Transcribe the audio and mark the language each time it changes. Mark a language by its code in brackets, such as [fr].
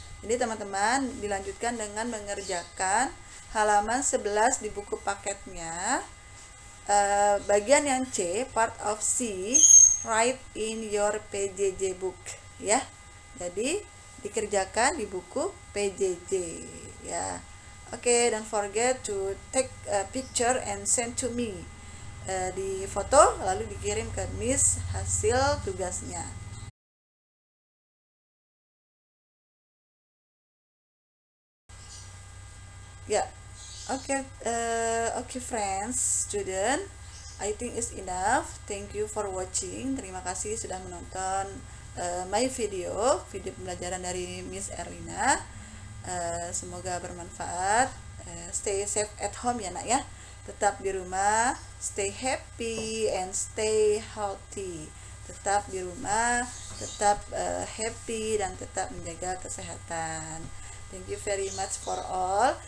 [id] Jadi teman-teman dilanjutkan dengan mengerjakan halaman 11 di buku paketnya, bagian yang C, [en] part of C, write in your PJJ book, [id] ya. Jadi dikerjakan di buku PJJ, ya. [en] Oke, don't forget to take a picture and send to me. [id] Di foto lalu dikirim ke Miss hasil tugasnya. [en] Ya, oke, friends, student, I think it's enough. Thank you for watching. [id] Terima kasih sudah menonton my video pembelajaran dari Miss Erlina. Semoga bermanfaat. [en] Stay safe at home [id] ya nak ya. Tetap di rumah, [en] stay happy and stay healthy. [id] Tetap di rumah, tetap happy dan tetap menjaga kesehatan. [en] Thank you very much for all.